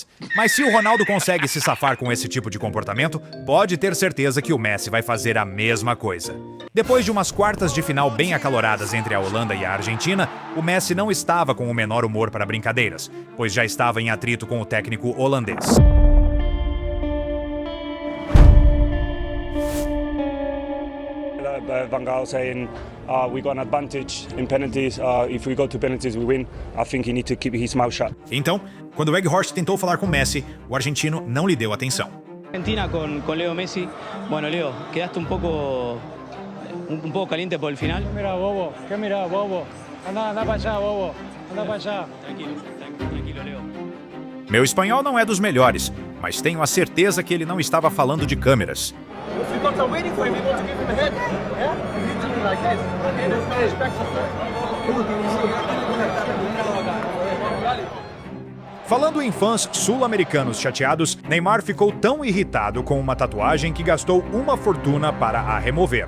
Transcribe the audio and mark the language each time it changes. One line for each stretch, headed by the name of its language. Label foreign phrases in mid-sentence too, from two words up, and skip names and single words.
Portuguese: Mas se o Ronaldo consegue se safar com esse tipo de comportamento, pode ter certeza que o Messi vai fazer a mesma coisa. Depois de umas quartas de final bem acaloradas entre a Holanda e a Argentina, o Messi não estava com o menor humor para brincadeiras, pois já estava em atrito com o técnico holandês.
English: Van Gaal saying we got an advantage in penalties. If we go to penalties, we win. I think he needs to keep his mouth shut.
Portuguese: Então, quando Weghorst tentou falar com Messi, o argentino não lhe deu atenção.
Spanish: Argentina con Leo Messi. Bueno, Leo, quedaste un poco caliente por el final. ¿Qué mira, bobo? Anda para allá, bobo. Anda para allá. Tranquilo, Leo.
Portuguese: Meu espanhol não é dos melhores, mas tenho a certeza que ele não estava falando de câmeras. Falando em fãs sul-americanos chateados, Neymar ficou tão irritado com uma tatuagem que gastou uma fortuna para a remover.